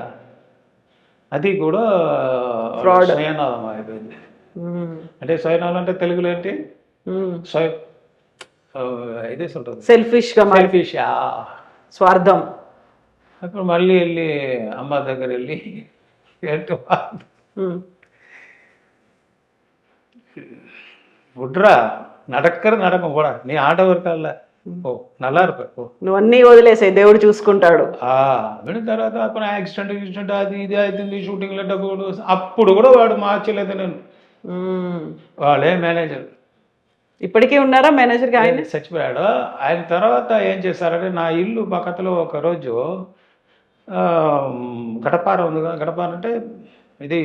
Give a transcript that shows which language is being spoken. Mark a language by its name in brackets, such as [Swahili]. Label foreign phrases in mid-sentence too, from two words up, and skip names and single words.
[Telugu] అది కూడా ఫ్రాడ్ స్వయనామం అయిపోయింది. అంటే స్వయనామం అంటే తెలుగులో ఏంటి, ఇదేసి ఉంటుంది సెల్ఫిష్గా, సెల్ఫిష్ స్వార్థం. అప్పుడు మళ్ళీ వెళ్ళి అమ్మ దగ్గర వెళ్ళి ఏంటో [Tamil] விட்றா நடக்கிற நடக்கும் போடா நீ ஆண்டவர் காலில் ఓ நல்லா இருப்பேன் ఓ [Telugu] నువ్వు అన్నీ వదిలేసాయి, దేవుడు చూసుకుంటాడు. విన్న తర్వాత అప్పుడు యాక్సిడెంట్ అది ఇది అవుతుంది షూటింగ్లో డబ్బులు అప్పుడు కూడా వాడు మార్చలేదు నేను. ఉమ్. వాళ్ళే మేనేజర్ ఇప్పటికీ ఉన్నారా మేనేజర్గా ఆయన? చచ్చిపోయాడు. ఆయన తర్వాత ఏం చేశారంటే నా ఇల్లు పక్కలో ఒకరోజు గడపార ఉంది కదా, గడపార అంటే ఇది